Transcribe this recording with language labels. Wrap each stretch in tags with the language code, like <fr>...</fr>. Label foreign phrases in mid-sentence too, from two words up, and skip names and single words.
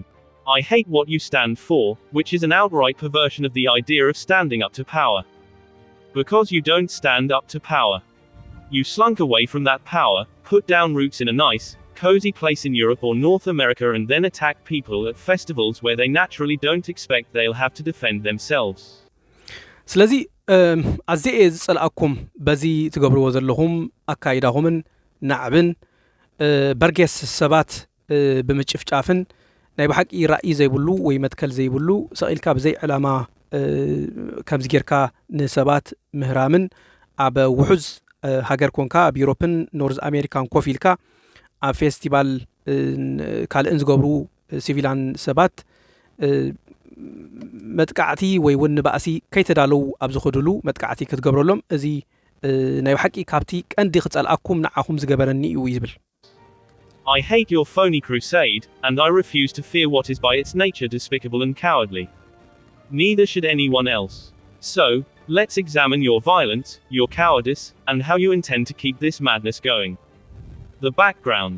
<en>I hate what you stand for, which is an outright perversion of the idea of standing up to power. Because you don't stand up to power. You slunk away from that power, put down roots in a nice, cozy place in Europe or North America and then attack people at festivals where they naturally don't expect they'll have to defend themselves.</en> <ti>ስለዚህ ኣዝየ ዝጸልኣኩም በዚ ትገብርዎ ዘለኹም ኣካይዳኹምን ናዕብን በርጌስ ሰባት ብምጭፍጫፍን ናይ ብሓቂ ራእይ ዘይብሉ ወይ መትከል ዘይብሉ ሰቂልካ ብዘይ ዕላማ ከምዚ ጌርካ ንሰባት ምህራምን ኣብ ውሑዝ ሃገር ኮንካ ኣብ ዩሮፕን ኖርዝ ኣሜሪካን ኮፍ ኢልካ ኣብ ፌስቲቫል ካልእን ዝገብሩ ሲቪላን ሰባት መጥቃዕቲ ወይ ውን ባእሲ ከይተዳለው ኣብ ዝኸድሉ መጥቃዕቲ ክትገብረሎም እዚ ናይ ብሓቂ ካብቲ ቀንዲ ክጸልኣኩም ንዓኹም ዝገበረኒ እዩ ይብል</ti> <en>I hate your phony crusade, and I refuse to fear what is by its nature despicable and cowardly. Neither should anyone else. So, let's examine your violence, your cowardice, and how you intend to keep this madness going. The background.</en>